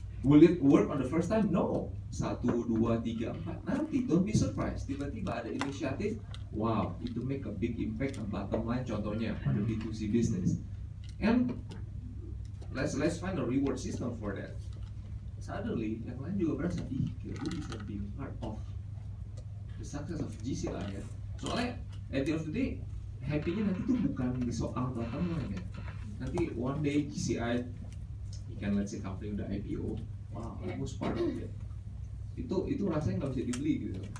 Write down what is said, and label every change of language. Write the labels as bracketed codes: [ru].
[en] Will it work on the first time? No. 1, 2, 3, 4. Nanti don't be surprised. [id] Tiba-tiba ada inisiatif, [en] wow, itu make a big impact on bottom line. [id] Contohnya pada B2C business. [en] And let's find a reward system for that. [id] Suddenly, yang lain juga berasa, gue bisa [en] be part of the success of GC [id] lah ya. Soalnya [en] at the end of the day, [id] happy-nya nanti tuh bukan di soal bottom line ya. [en] Nanti one day GCI, can let's say company udah IPO, wow, almost part of it. [id] Itu rasanya nggak bisa dibeli gitu.